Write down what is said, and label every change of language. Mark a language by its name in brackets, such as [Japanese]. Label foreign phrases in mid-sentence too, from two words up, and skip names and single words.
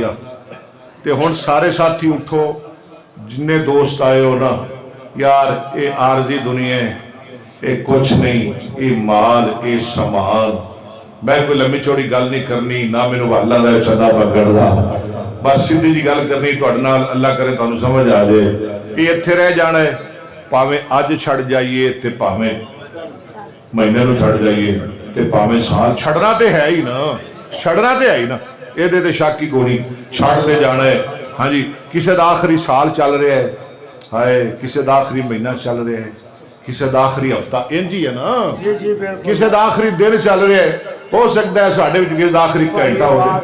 [Punjabi] تے ہن سارے ساتھی اٹھو، جننے دوست آئے ہو نا، یار اے عارضی دنیا ہے، اے کچھ نہیں، اے مال اے سامان، میں کوئی لمبی چوڑی گل نہیں کرنی، نہ مینوں اللہ دا چندا پکڑدا، بس سیدھی جی گل کرنی تہاڈے نال، اللہ کرے تانوں سمجھ آ جائے۔ یہ ایتھے رہ جانا ہے، پاویں اج چھڑ جائیے تے پاویں مہینے نو چھڑ جائیے تے پاویں سال، چھڑنا تے ہے ہی نا، چھڑنا تے ہے ہی نا، اے دے تے شک کی کوئی نہیں، چھڑ تے جانا ہے۔ ہاں جی کسے دا آخری سال چل رہا ہے، ہائے کسے دا آخری مہینہ چل رہا ہے، کسے دا آخری ہفتہ انجی ہے نا، کسے دا آخری دن چل رہا ہے، ہو سکتا ہے ساڑھے بھی کسی دا آخری گھنٹہ ہو گئے۔